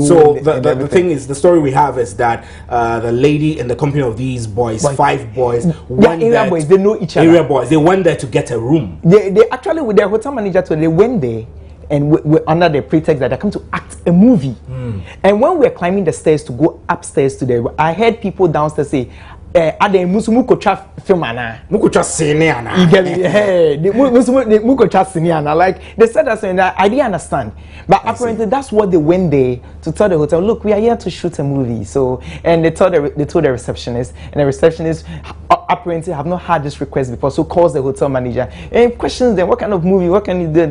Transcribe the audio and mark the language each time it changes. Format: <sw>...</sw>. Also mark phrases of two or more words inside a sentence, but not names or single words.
<en>So the thing is, the story we have is that the lady in the company of these boys, 5 boys, area boys, they know each other. Area boys, they went there to get a room. They actually, with their hotel manager, they went there and under the pretext that they come to act a movie. And when we were climbing the stairs to go upstairs to the, I heard people downstairs say, "Ade mukocha film ana, mukocha sene ana." You get me? Hey, mukocha sene ana. Like they said that, and I didn't understand. But apparently that's what they went there to tell the hotel. Look, we are here to shoot a movie. So, and they told the receptionist, and the receptionist apparently have not had this request before. So calls the hotel manager and questions them, what kind of movie, what can you do?</en>